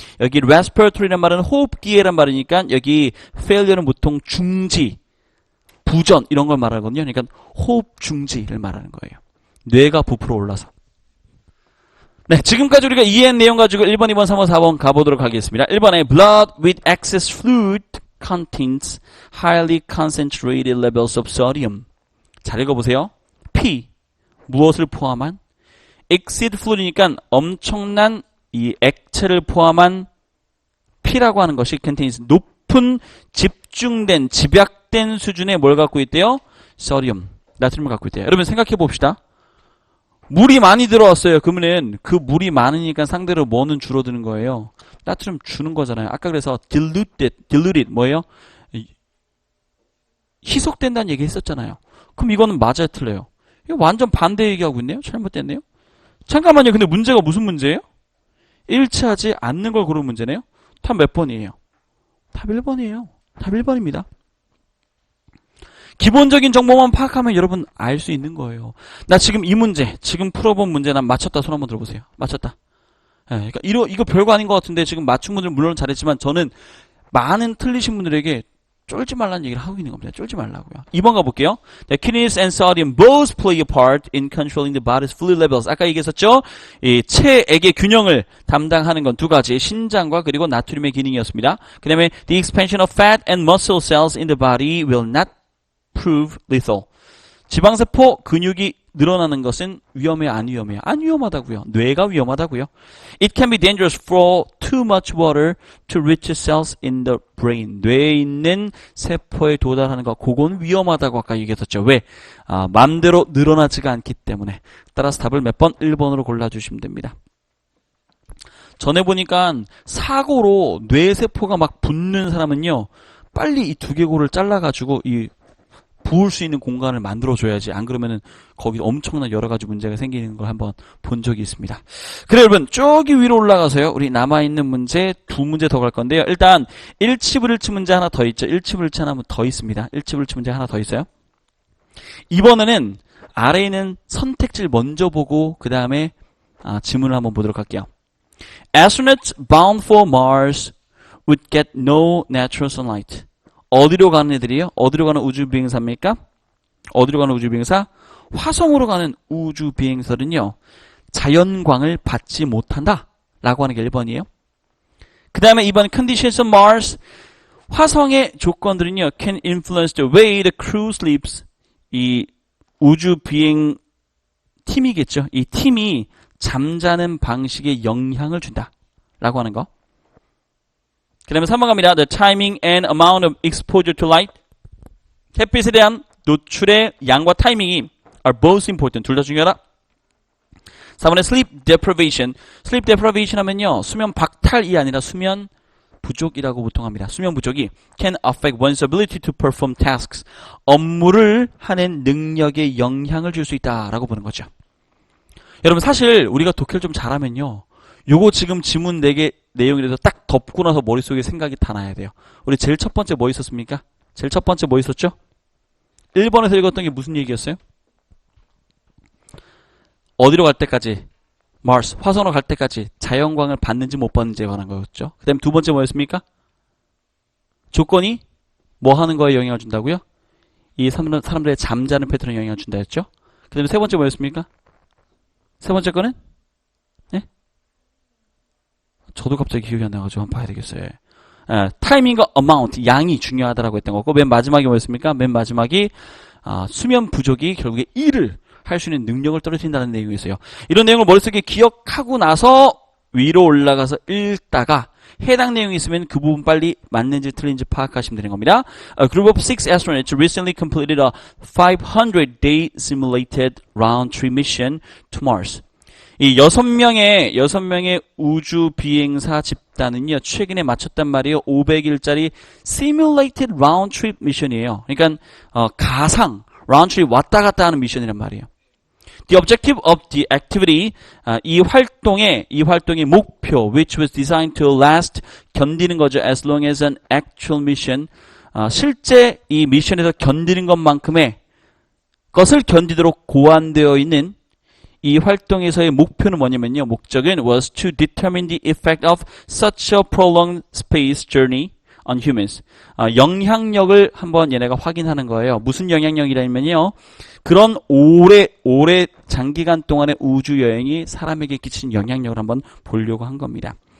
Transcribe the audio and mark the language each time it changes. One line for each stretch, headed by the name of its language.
Korean: 여기 respiratory란 말은 호흡기회란 말이니까 여기 failure는 보통 중지, 부전 이런 걸 말하거든요. 그러니까 호흡 중지를 말하는 거예요. 뇌가 부풀어 올라서. 네, 지금까지 우리가 이해한 내용 가지고 1번, 2번, 3번, 4번 가보도록 하겠습니다. 1번에
English: blood with excess fluid contains highly concentrated levels of sodium.
Korean: 잘 읽어보세요. 피, 무엇을 포함한? exceed fluid이니까 엄청난 이 액체를 포함한 피라고 하는 것이 contains 높은 집중된 집약된 수준의 뭘 갖고 있대요? 소디움, 나트륨을 갖고 있대요. 여러분 생각해 봅시다. 물이 많이 들어왔어요. 그러면은 그 물이 많으니까 상대로 뭐는 줄어드는 거예요? 나트륨 주는 거잖아요. 아까 그래서 diluted 뭐예요? 희석된다는 얘기 했었잖아요. 그럼 이거는 맞아요, 틀려요? 이거 완전 반대 얘기하고 있네요. 잘못됐네요. 잠깐만요. 근데 문제가 무슨 문제예요? 일치하지 않는 걸 고르는 문제네요. 답 몇 번이에요? 답 1번이에요. 답 1번입니다. 기본적인 정보만 파악하면 여러분 알 수 있는 거예요. 나 지금 이 문제, 지금 풀어본 문제 난 맞췄다. 손 한번 들어보세요. 맞췄다. 네, 그러니까 이거 별거 아닌 것 같은데 지금 맞춘 분들 물론 잘했지만 저는 많은 틀리신 분들에게 쫄지 말라는 얘기를 하고 있는 겁니다. 쫄지 말라고요. 2번 가볼게요.
English: Kidneys and sodium both play a part in controlling the body's fluid levels.
Korean: 아까 얘기했었죠? 이 체액의 균형을 담당하는 건 두 가지. 신장과 그리고 나트륨의 기능이었습니다. 그 다음에
English: the expansion of fat and muscle cells in the body will not prove lethal.
Korean: 지방세포 근육이 늘어나는 것은 위험해요? 안 위험해요? 안 위험하다고요. 뇌가 위험하다고요.
English: It can be dangerous for too much water to reach cells in the brain.
Korean: 뇌에 있는 세포에 도달하는 것, 그건 위험하다고 아까 얘기했었죠. 왜? 마음대로 늘어나지가 않기 때문에. 따라서 답을 몇 번? 1번으로 골라주시면 됩니다. 전에 보니까 사고로 뇌세포가 막 붙는 사람은요, 빨리 이 두개골을 잘라가지고 부을 수 있는 공간을 만들어줘야지. 안 그러면은 거기 엄청난 여러 가지 문제가 생기는 걸 한번 본 적이 있습니다. 그래 여러분 저기 위로 올라가서요. 우리 남아있는 문제 두 문제 더 갈 건데요. 일단 일치불일치 문제 하나 더 있죠. 일치불일치 하나 더 있습니다. 일치불일치 문제 하나 더 있어요. 이번에는 아래에 있는 선택지를 먼저 보고 그 다음에 지문을 한번 보도록 할게요.
English: Astronauts bound for Mars would get no natural sunlight.
Korean: 어디로 가는 애들이에요? 어디로 가는 우주비행사입니까? 어디로 가는 우주비행사? 화성으로 가는 우주비행사는요. 자연광을 받지 못한다. 라고 하는 게 1번이에요. 그 다음에 이번
English: conditions on Mars.
Korean: 화성의 조건들은요,
English: can influence the way the crew sleeps.
Korean: 이 우주 비행 팀이겠죠. 이 팀이 잠자는 방식에 영향을 준다. 라고 하는 거. 그 다음에 3번 갑니다.
English: The timing and amount of exposure to light.
Korean: 햇빛에 대한 노출의 양과 타이밍이
English: are both important.
Korean: 둘 다 중요하다. 4번에 sleep deprivation. sleep deprivation 하면요, 수면 박탈이 아니라 수면 부족이라고 보통 합니다. 수면 부족이
English: can affect one's ability to perform tasks.
Korean: 업무를 하는 능력에 영향을 줄 수 있다라고 보는 거죠. 여러분 사실 우리가 독해를 좀 잘하면요, 요거 지금 지문 4개 내용이라서 딱 덮고 나서 머릿속에 생각이 다 나야 돼요. 우리 제일 첫 번째 뭐 있었습니까? 제일 첫 번째 뭐 있었죠? 1번에서 읽었던 게 무슨 얘기였어요? 어디로 갈 때까지? Mars, 화성으로 갈 때까지 자연광을 받는지 못 받는지에 관한 거였죠. 그 다음에 두 번째 뭐였습니까? 조건이 뭐 하는 거에 영향을 준다고요? 이 사람들의 잠자는 패턴에 영향을 준다 했죠. 그 다음에 세 번째 뭐였습니까? 세 번째 거는? 네? 저도 갑자기 기억이 안 나가지고 한번 봐야 되겠어요. 타이밍과 amount, 양이 중요하다라고 했던 거고, 맨 마지막이 뭐였습니까? 맨 마지막이 수면 부족이 결국에 일을 할 수 있는 능력을 떨어뜨린다는 내용이 있어요. 이런 내용을 머릿속에 기억하고 나서 위로 올라가서 읽다가 해당 내용이 있으면 그 부분 빨리 맞는지 틀린지 파악하시면 되는 겁니다.
English: A group of 6 astronauts recently completed a 500-day simulated round-trip mission to Mars.
Korean: 이 6명의 우주 비행사 집단은요, 최근에 마쳤단 말이에요. 500일짜리 simulated round-trip 미션이에요. 그러니까 가상 round-trip 왔다 갔다 하는 미션이란 말이에요.
English: The objective of the activity,
Korean: 이 활동의 목표,
English: which was designed to last,
Korean: 견디는 거죠.
English: As long as an actual mission,
Korean: 실제 이 미션에서 견디는 것만큼의 것을 견디도록 고안되어 있는 이 활동에서의 목표는 뭐냐면요. 목적은
English: was to determine the effect of such a prolonged space journey on humans.
Korean: 영향력을 한번 얘네가 확인하는 거예요. 무슨 영향력이라면요, 그런 오래 장기간 동안의 우주 여행이 사람에게 끼친 영향력을 한번 보려고 한 겁니다.